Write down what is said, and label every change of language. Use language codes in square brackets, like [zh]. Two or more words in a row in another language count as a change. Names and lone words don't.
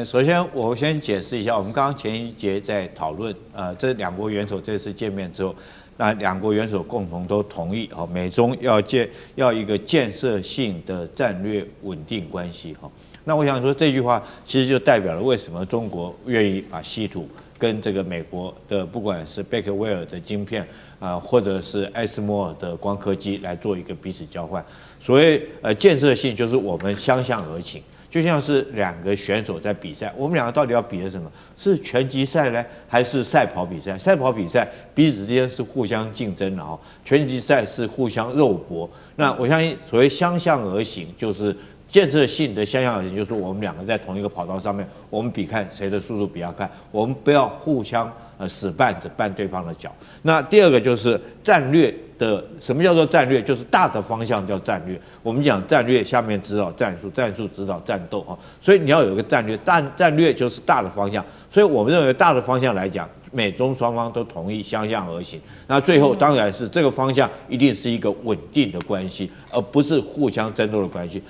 [zh] 首先我先解釋一下，我們剛剛前一節在討論，這2國元首這次見面之後，那2國元首共同都同意，美中要一個建設性的戰略穩定關係，那我想說這句話其實就代表了為什麼中國願意把稀土跟這個美國的不管是貝克威爾的晶片或者是艾斯摩爾的光刻機來做一個彼此交換。所謂建設性，就是我們相向而行，就像是2個選手在比賽，我們2個到底要比的什麼？是拳擊賽呢，還是賽跑比賽？賽跑比賽彼此之間是互相競爭的拳擊賽是互相肉搏。那我相信所謂相向而行，就是建設性的相向而行，就是我們2個在同一個跑道上面，我們比看誰的速度比較快，我们不要互相死绊着绊對方的腳。那第二個就是戰略的，什麼叫做戰略？就是大的方向叫戰略。我們講戰略下面指導戰術，戰術指導戰鬥哈。所以你要有一個戰略，戰略就是大的方向。所以我們認為大的方向來講，美中雙方都同意相向而行。那最後當然是這個方向一定是一個穩定的關係，而不是互相爭鬥的關係。